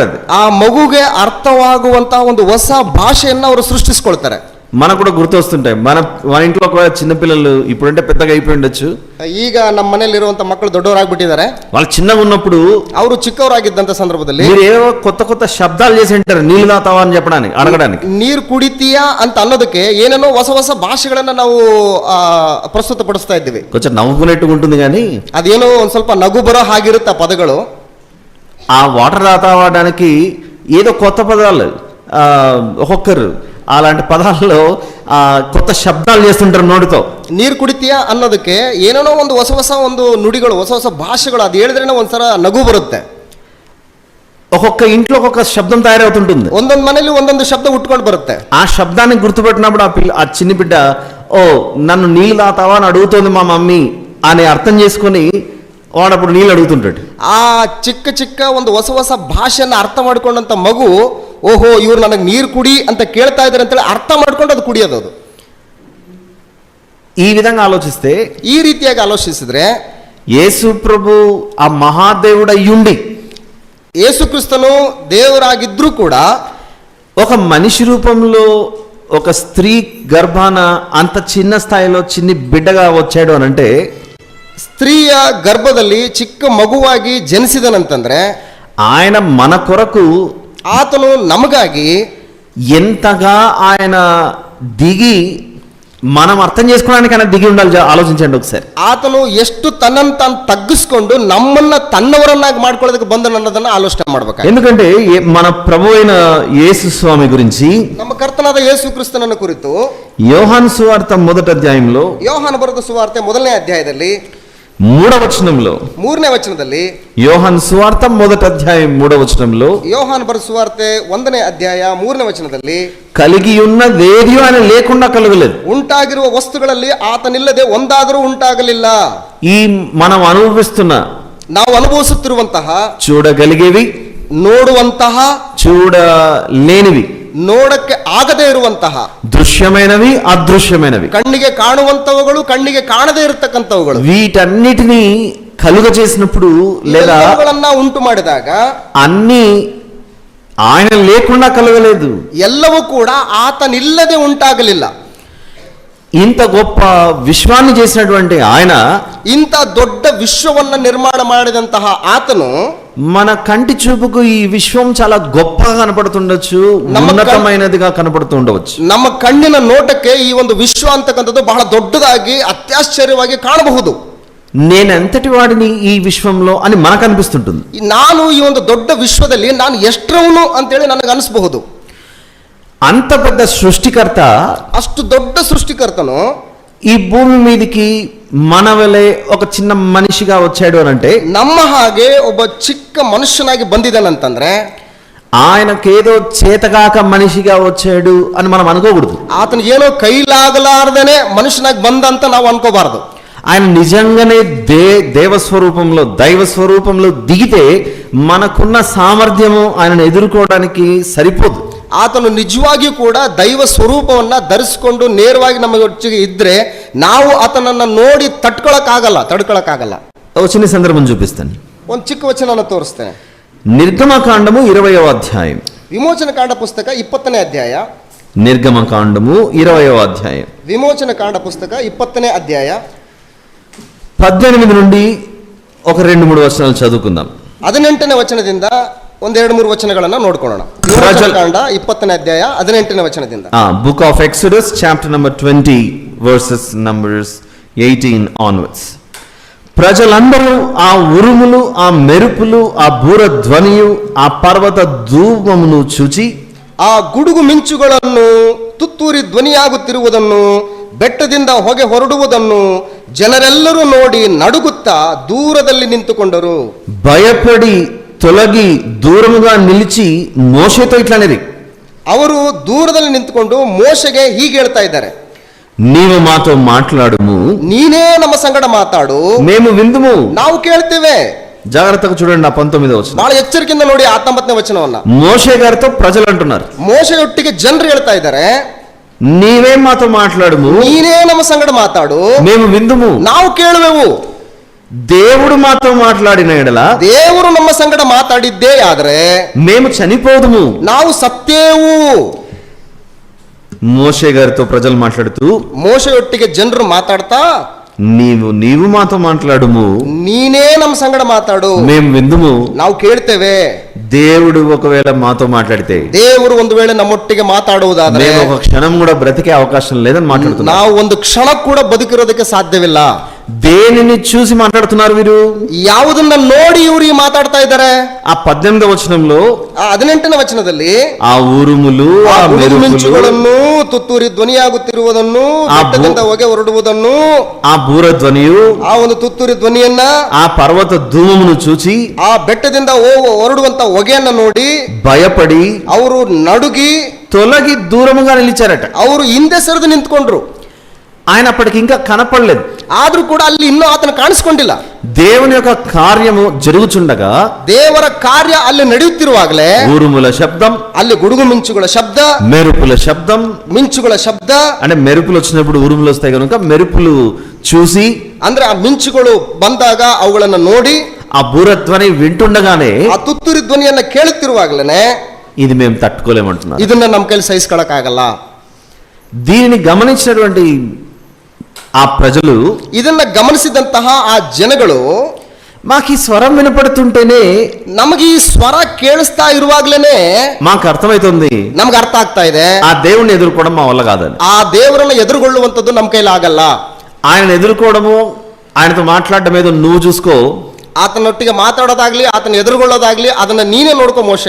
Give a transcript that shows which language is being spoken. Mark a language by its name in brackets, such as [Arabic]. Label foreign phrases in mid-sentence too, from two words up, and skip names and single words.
[Telugu] అది [Kannada] ఆ ಮಗುಗೆ ಅರ್ಥವಾಗುವಂತ ಒಂದು ಹೊಸ ಭಾಷೆಯನ್ನ ಅವರು ಸೃಷ್ಟಿಸ್ಕೊಳ್ತಾರೆ. [Telugu] మనకు కూడా గుర్తొస్తుంటాయి. మన ఇంట్లో ఒకవేళ చిన్నపిల్లలు ఇప్పుడంటే పెద్దగా అయిపోయి ఉండొచ్చు, [Kannada] ಈಗ ನಮ್ಮ ಮನೆಯಲ್ಲಿರುವಂತ ಮಕ್ಕಳು ದೊಡ್ಡವರಾಗ್ಬಿಟ್ಟಿದ್ದಾರೆ. [Telugu] వాళ్ళు చిన్నగా ఉన్నప్పుడు, [Kannada] ಅವರು ಚಿಕ್ಕವರಾಗಿದ್ದಂತ ಸಂದರ್ಭದಲ್ಲಿ [Telugu] మీరు ఏవో కొత్త కొత్త శబ్దాలు చేసి ఉంటారు నీళ్ళు తాతావా అని చెప్పడానికి, అడగడానికి. [Kannada] ನೀರು ಕುಡಿತೀಯಾ ಅಂತ ಅನ್ನೋದಕ್ಕೆ ಏನೇನೋ ಹೊಸ ಹೊಸ ಭಾಷೆಗಳನ್ನ ನಾವು ಪ್ರಸ್ತುತಪಡಿಸ್ತಾ ಇದ್ದೀವಿ. [Telugu] కొంచెం నవ్వుకునేట్టుగా ఉంటుంది, కానీ [Kannada] ಅದೇನೋ ಒಂದ್ ಸ್ವಲ್ಪ ನಗು ಬರೋ ಹಾಗಿರುತ್ತೆ ಆ ಪದಗಳು. [Telugu] ఆ వాటర్ తాతావడానికి ఏదో కొత్త పదాలు ఒక్కొక్కరు అలాంటి పదాల్లో కొత్త శబ్దాలు చేస్తుంటారు నోటితో. [Kannada] ನೀರು ಕುಡಿತೀಯಾ ಅನ್ನೋದಕ್ಕೆ ಏನೇನೋ ಒಂದು ಹೊಸ ಹೊಸ ಒಂದು ನುಡಿಗಳು, ಹೊಸ ಹೊಸ ಭಾಷೆಗಳು, ಅದು ಹೇಳಿದ್ರೇನೆ ಒಂದ್ಸಲ ನಗು ಬರುತ್ತೆ. [Telugu] ఒక్కొక్క ఇంట్లో ఒక్కొక్క శబ్దం తయారవుతుంటుంది. [Kannada] ಒಂದೊಂದು మనేಲಿ ಒಂದೊಂದು ಶಬ್ದ ಉಟ್ಕೊಂಡು ಬರುತ್ತೆ. [Telugu] ఆ శబ్దాన్ని గుర్తుపెట్టినప్పుడు ఆ చిన్న బిడ్డ, ఓ నన్ను నీళ్ళు తాతావా అని అడుగుతోంది మా మమ్మీ అని అర్థం చేసుకొని వాడప్పుడు నీళ్ళు అడుగుతుంటాడు. [Kannada] ಆ ಚಿಕ್ಕ ಚಿಕ್ಕ ಒಂದು ಹೊಸ ಹೊಸ ಭಾಷೆಯನ್ನ ಅರ್ಥ ಮಾಡ್ಕೊಂಡಂತ ಮಗು, ಓಹೋ ಇವ್ರು ನನಗೆ ನೀರು ಕುಡಿ ಅಂತ ಕೇಳ್ತಾ ಇದ್ದಾರೆ ಅಂತೇಳಿ ಅರ್ಥ ಮಾಡ್ಕೊಂಡು ಅದು ಕುಡಿಯೋದು. ಅದು [Telugu] ఈ విధంగా ఆలోచిస్తే, [Kannada] ఈ ರೀತಿಯಾಗಿ ಆಲೋಚಿಸಿದ್ರೆ, [Telugu] యేసు ప్రభు ఆ మహాదేవుడు అయ్యుండి, [Kannada] ಯೇಸು ಕ್ರಿಸ್ತನನ್ನು ದೇವರಾಗಿದ್ರೂ ಕೂಡ [Telugu] ఒక మనిషి రూపంలో ఒక స్త్రీ గర్భాన అంత చిన్న స్థాయిలో చిన్ని బిడ్డగా వచ్చాడు అని అంటే, [Kannada] ಸ್ತ್ರೀಯ ಗರ್ಭದಲ್ಲಿ ಚಿಕ್ಕ ಮಗುವಾಗಿ ಜನಿಸಿದನಂತಂದ್ರೆ, [Telugu] ఆయన మన కొరకు, [Kannada] ಆತನು ನಮಗಾಗಿ [Telugu] ఎంతగా ఆయన దిగి, మనం అర్థం చేసుకోవడానికి ఆయన దిగి ఉండాలి. ఆలోచించండి ఒకసారి. [Kannada] ಆತನು ಎಷ್ಟು ತನ್ನನ್ನು ತಾನು ತಗ್ಗಿಸ್ಕೊಂಡು ನಮ್ಮನ್ನ ತನ್ನವರನ್ನಾಗಿ ಮಾಡ್ಕೊಳ್ಳೋದಕ್ಕೆ ಬಂದನು ಅನ್ನೋದನ್ನ ಆಲೋಚನೆ ಮಾಡ್ಬೇಕು. [Telugu] ఎందుకంటే మన ప్రభు అయిన యేసు స్వామి గురించి, [Kannada] ನಮ್ಮ ಕರ್ತನಾದ ಯೇಸು ಕ್ರಿಸ್ತನನ್ನು ಕುರಿತು [Telugu] యోహాను సువార్త 1వ అధ్యాయంలో, [Kannada] ಯೋಹಾನ ಬರೆದ ಸುವಾರ್ತೆ 1ನೇ ಅಧ್ಯಾಯದಲ್ಲಿ [Telugu] 3వ వచనంలో, [Kannada] 3ನೇ ವಚನದಲ್ಲಿ, [Telugu] యోహాను సువార్త 1వ అధ్యాయం 3వ వచనంలో, [Kannada] ಯೋಹಾನ ಬರೆದ ಸುವಾರ್ತೆ 1ನೇ ಅಧ್ಯಾಯ 3ನೇ ವಚನದಲ್ಲಿ, [Telugu] కలిగి ఉన్నదేది ఆయన లేకుండా కలగలేదు. [Kannada] ಉಂಟಾಗಿರುವ ವಸ್ತುಗಳಲ್ಲಿ ಆತನಿಲ್ಲದೆ ಒಂದಾದರೂ ಉಂಟಾಗಲಿಲ್ಲ. [Telugu] ఈ మనం అనుభవిస్తున్న, [Kannada] ನಾವು ಅನುಭವಿಸುತ್ತಿರುವಂತಹ, [Telugu] చూడగలిగేవి, [Kannada] ನೋಡುವಂತಹ, [Telugu] చూడలేనివి, [Kannada] ನೋಡಕ್ಕೆ ಆಗದೇ ಇರುವಂತಹ, [Telugu] దృశ్యమైనవి, అదృశ్యమైనవి, [Kannada] ಕಣ್ಣಿಗೆ ಕಾಣುವಂತವುಗಳು, ಕಣ್ಣಿಗೆ ಕಾಣದೇ ಇರತಕ್ಕಂಥವುಗಳು, [Telugu] వీటన్నిటినీ కలుగ చేసినప్పుడు లేదా [Kannada] ಉಂಟು ಮಾಡಿದಾಗ [Telugu] అన్ని ఆయన లేకుండా కలగలేదు. [Kannada] ಎಲ್ಲವೂ ಕೂಡ ಆತನಿಲ್ಲದೆ ಉಂಟಾಗಲಿಲ್ಲ. [Telugu] ఇంత గొప్ప విశ్వాన్ని చేసినటువంటి ఆయన, [Kannada] ఇంత ದೊಡ್ಡ ವಿಶ್ವವನ್ನ ನಿರ್ಮಾಣ ಮಾಡಿದಂತಹ ಆತನು, [Telugu] మన కంటి చూపుకు ఈ విశ్వం చాలా గొప్పగా కనపడుతుండొచ్చు, ఉన్నతమైనదిగా కనపడుతూ ఉండవచ్చు. [Kannada] ನಮ್ಮ ಕಣ್ಣಿನ ನೋಟಕ್ಕೆ ಈ ಒಂದು ವಿಶ್ವ ಅಂತಕ್ಕಂಥದ್ದು ಬಹಳ ದೊಡ್ಡದಾಗಿ ಅತ್ಯಾಶ್ಚರ್ಯವಾಗಿ ಕಾಣಬಹುದು. [Telugu] నేనెంతటి వాడిని ఈ విశ్వంలో అని మనకు అనిపిస్తుంటుంది. [Kannada] ನಾನು ಈ ಒಂದು ದೊಡ್ಡ ವಿಶ್ವದಲ್ಲಿ ನಾನು ಎಷ್ಟರವನು ಅಂತೇಳಿ ನನಗೆ ಅನಿಸಬಹುದು. [Telugu] అంత పెద్ద సృష్టికర్త, [Kannada] అಷ್ಟು ದೊಡ್ಡ సృష్టికర్తను [Telugu] ఈ భూమి మీదకి మన వలె ఒక చిన్న మనిషిగా వచ్చాడు అని అంటే, [Kannada] ನಮ್ಮ ಹಾಗೆ ಒಬ್ಬ ಚಿಕ್ಕ ಮನುಷ್ಯನಾಗಿ ಬಂದಿದ್ದಾನಂತಂದ್ರೆ [Telugu] ఆయనకేదో చేతగాక మనిషిగా వచ్చాడు అని మనం అనుకోకూడదు. [Kannada] ಆತನಿಗೇನೋ ಕೈಲಾಗಲಾರ್ದೇನೆ ಮನುಷ್ಯನಾಗಿ ಬಂದಂತ ನಾವು ಅನ್ಕೋಬಾರದು. [Telugu] ఆయన నిజంగానే దేవస్వరూపంలో దైవ స్వరూపంలో దిగితే మనకున్న సామర్థ్యము ఆయనను ఎదుర్కోవడానికి సరిపోదు. [Kannada] ಆತನು ನಿಜವಾಗಿಯೂ ಕೂಡ ದೈವ ಸ್ವರೂಪವನ್ನ ಧರಿಸಿಕೊಂಡು ನೇರವಾಗಿ ನಮ್ಮ ಒಟ್ಟಿಗೆ ಇದ್ರೆ ನಾವು ಆತನನ್ನ ನೋಡಿ ತಡ್ಕೊಳಕ್ಕಾಗಲ್ಲ. [Telugu] ఒక చిన్న సందర్భం చూపిస్తాను. [Kannada] ಒಂದು ಚಿಕ್ಕ ವಚನನ ತೋರಿಸ್ತೇನೆ. [Telugu] నిర్గమకాండము 20వ అధ్యాయం. [Kannada] ವಿಮೋಚನ ಕಾಂಡ ಪುಸ್ತಕ 20ನೇ ಅಧ್ಯಾಯ. [Telugu] నిర్గమకాండము 20వ అధ్యాయం. [Kannada] ವಿಮೋಚನ ಕಾಂಡ ಪುಸ್ತಕ 20ನೇ ಅಧ್ಯಾಯ [Telugu] 18 నుండి ఒక 2-3 వచనాలు చదువుకుందాం. [Kannada] 18ನೇ ವಚನದಿಂದ ಒಂದು 2-3 ವಚನಗಳನ್ನ ನೋಡ್ಕೊಳ್ಳೋಣ. ವಿಮೋಚನ ಕಾಂಡ 20ನೇ ಅಧ್ಯಾಯ 18ನೇ ವಚನದಿಂದ. [English] Book of Exodus chapter number 20 verses numbers 18 onwards. [Telugu] ప్రజలందరూ ఆ ఉరుములు, ఆ మెరుపులు, ఆ బూర ధ్వనియు, ఆ పర్వత ధూమమును చూచి, [Kannada] ಆ ಗುಡುಗು ಮಿಂಚುಗಳನ್ನು, ತುತ್ತೂರಿ ಧ್ವನಿಯಾಗುತ್ತಿರುವುದನ್ನು, ಬೆಟ್ಟದಿಂದ ಹೊಗೆ ಹೊರಡುವುದನ್ನು ಜನರೆಲ್ಲರೂ ನೋಡಿ ನಡುಗುತ್ತಾ ದೂರದಲ್ಲಿ ನಿಂತುಕೊಂಡರು. [Telugu] భయపడి తొలగి దూరముగా నిలిచి మోషేతో ఇట్లనేది, [Kannada] ಅವರು ದೂರದಲ್ಲಿ ನಿಂತುಕೊಂಡು ಮೋಶೆಗೆ ಹೀಗೆ ಹೇಳ್ತಾ ಇದ್ದಾರೆ, [Telugu] నీవు మాతో మాట్లాడుము, [Kannada] ನೀನೇ ನಮ್ಮ ಸಂಗಡ ಮಾತಾಡು, [Telugu] మేము విందుము, [Kannada] ನಾವು ಕೇಳ್ತೇವೆ. [Telugu] జాగ్రత్తగా చూడండి ఆ 19వ వచనం. [Kannada] ಬಹಳ ಎಚ್ಚರಿಕೆಯಿಂದ ನೋಡಿ 19ನೇ ವಚನವನ್ನ. [Telugu] మోషే గారితో ప్రజలు అంటున్నారు, [Kannada] ಮೋಶೆಯೊಟ್ಟಿಗೆ ಜನರು ಹೇಳ್ತಾ ಇದ್ದಾರೆ, [Telugu] నీవే మాతో మాట్లాడుము, [Kannada] ನೀನೇ ನಮ್ಮ ಸಂಗಡ ಮಾತಾಡು, [Telugu] మేము విందుము. [Kannada] ನಾವು ಕೇಳುವೆವು. [Telugu] దేవుడు మాతో మాట్లాడిన ఎడల, [Kannada] ದೇವರು ನಮ್ಮ ಸಂಗಡ ಮಾತಾಡಿದ್ದೇ ಆದ್ರೆ [Telugu] మేము చనిపోదుము, [Kannada] ನಾವು ಸತ್ತೇವು. [Telugu] మోషే గారితో ప్రజలు మాట్లాడుతూ, [Kannada] ಮೋಶೆಯೊಟ್ಟಿಗೆ ಜನರು ಮಾತಾಡ್ತಾ, [Telugu] నీవు మాతో మాట్లాడుము, [Kannada] ನೀನೇ ನಮ್ಮ ಸಂಗಡ ಮಾತಾಡು, [Telugu] మేము విందుము. [Kannada] ನಾವು ಕೇಳ್ತೇವೆ. [Telugu] దేవుడు ఒకవేళ మాతో మాట్లాడితే, [Kannada] ದೇವರು ಒಂದು ವೇಳೆ ನಮ್ಮೊಟ್ಟಿಗೆ ಮಾತಾಡುವುದಾದ್ರೆ [Telugu] మేము ఒక క్షణం కూడా బ్రతికే అవకాశం లేదని మాట్లాడుతున్నాం. [Kannada] ನಾವು ಒಂದು ಕ್ಷಣ ಕೂಡ ಬದುಕಿರೋದಕ್ಕೆ ಸಾಧ್ಯವಿಲ್ಲ. [Telugu] దేనిని చూసి మాట్లాడుతున్నారు వీరు? [Kannada] ಯಾವುದನ್ನ ನೋಡಿ ಇವರು ಮಾತಾಡ್ತಾ ಇದ್ದಾರೆ? [Telugu] ఆ 18వ వచనంలో, [Kannada] ಆ 18ನೇ ವಚನದಲ್ಲಿ [Telugu] ఆ ఊరుములు, ఆ [Kannada] ಮಿಂಚುಗಳನ್ನು, ತುತ್ತೂರಿ ಧ್ವನಿಯಾಗುತ್ತಿರುವುದನ್ನು, ಬೆಟ್ಟದಿಂದ ಹೊಗೆ ಹೊರಡುವುದನ್ನು, [Telugu] ఆ బూర ధ్వనియు, [Kannada] ಆ ಒಂದು ತುತ್ತೂರಿ ಧ್ವನಿಯನ್ನ, [Telugu] ఆ పర్వత ధూమమును చూచి, [Kannada] ಆ ಬೆಟ್ಟದಿಂದ ಹೊರಡುವಂತ ಹೊಗೆಯನ್ನ ನೋಡಿ [Telugu] భయపడి [Kannada] ಅವರು ನಡುಗಿ [Telugu] తొలగి దూరముగా నిలిచారట. [Kannada] ಅವರು ಹಿಂದೆ ಸರಿದು ನಿಂತ್ಕೊಂಡ್ರು. [Telugu] ఆయన అప్పటికి ఇంకా కనపడలేదు. [Kannada] ಆದ್ರೂ ಕೂಡ ಅಲ್ಲಿ ಇನ್ನೂ ಆತನ ಕಾಣಿಸ್ಕೊಂಡಿಲ್ಲ. [Telugu] దేవుని యొక్క కార్యము జరుగుచుండగా, [Kannada] ದೇವರ ಕಾರ್ಯ ಅಲ್ಲಿ ನಡೆಯುತ್ತಿರುವಾಗಲೇ [Telugu] ఊరుముల శబ్దం, [Kannada] ಅಲ್ಲಿ ಗುಡುಗು ಮಿಂಚುಗಳ ಶಬ್ದ, [Telugu] మెరుపుల శబ్దం, [Kannada] ಮಿಂಚುಗಳ ಶಬ್ದ. [Telugu] అంటే మెరుపులు వచ్చినప్పుడు ఉరుములు వస్తాయి కనుక మెరుపులు చూసి, [Kannada] ಅಂದ್ರೆ ಆ ಮಿಂಚುಗಳು ಬಂದಾಗ ಅವುಗಳನ್ನ ನೋಡಿ, [Telugu] ఆ బూరధ్వని వింటుండగానే, [Kannada] ಆ ತುತ್ತೂರಿ ಧ್ವನಿಯನ್ನ ಕೇಳುತ್ತಿರುವಾಗಲೇ [Telugu] ఇది మేము తట్టుకోలేమంటున్నారు. [Kannada] ಇದನ್ನ ನಮ್ಮ ಕೈಲಿ ಸಹಿಸ್ಕೊಳಕ್ ಆಗಲ್ಲ. [Telugu] దీనిని గమనించినటువంటి ఆ ప్రజలు, [Kannada] ಇದನ್ನ ಗಮನಿಸಿದಂತಹ ಆ ಜನಗಳು, [Telugu] మాకు ఈ స్వరం వినపడుతుంటేనే, [Kannada] ನಮಗೆ ಈ ಸ್ವರ ಕೇಳಿಸ್ತಾ ಇರುವಾಗ್ಲೇನೆ [Telugu] మాకు అర్థమైతుంది [Kannada] ನಮ್ಗೆ ಅರ್ಥ ಆಗ್ತಾ ಇದೆ, [Telugu] ఆ దేవుణ్ణి ఎదుర్కోవడం మా వల్ల కాదని. [Kannada] ಆ ದೇವರನ್ನ ಎದುರುಗೊಳ್ಳುವಂತದ್ದು ನಮ್ಮ ಕೈಲಿ ಆಗಲ್ಲ. [Telugu] ఆయన ఎదుర్కోవడము, ఆయనతో మాట్లాడడం ఏదో నువ్వు చూసుకో, [Kannada] ಆತನೊಟ್ಟಿಗೆ ಮಾತಾಡೋದಾಗ್ಲಿ, ಆತನ ಎದುರುಗೊಳ್ಳೋದಾಗ್ಲಿ, ಅದನ್ನ ನೀನೇ ನೋಡ್ಕೊ ಮೋಶೆ.